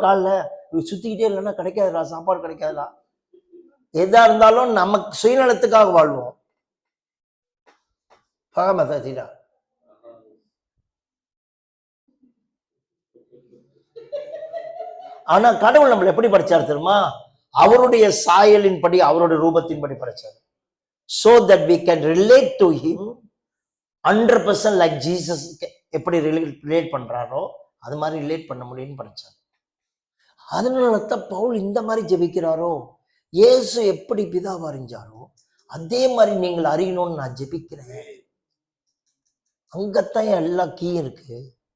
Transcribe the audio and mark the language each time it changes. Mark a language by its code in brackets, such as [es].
[ta] காலில் சுத்திக்கிட்டே இல்லைன்னா கிடைக்காதுடா, சாப்பாடு கிடைக்காதுடா. எதா இருந்தாலும் நமக்கு சுயநலத்துக்காக வாழ்வோம். பாகமதா. ஆனா கடவுள் நம்மளை எப்படி படிச்சார் தெரியுமா? அவருடைய சாயலின்படி, அவருடைய ரூபத்தின்படி படைச்சார். [en] so that we can relate to him 100% like Jesus. [ta] எப்படி ரிலேட் பண்றாரோ அது மாதிரி ரிலேட் பண்ண முடியும்னு படிச்சார். அதனாலதான் பவுல் இந்த மாதிரி ஜெபிக்கிறாரோ, இயேசு எப்படி பிதாவை அறிஞ்சாரோ அதே மாதிரி நீங்கள் அறியணும்னு நான் ஜெபிக்கிறேன். அங்கத்தான் எல்லா கீ இருக்கு.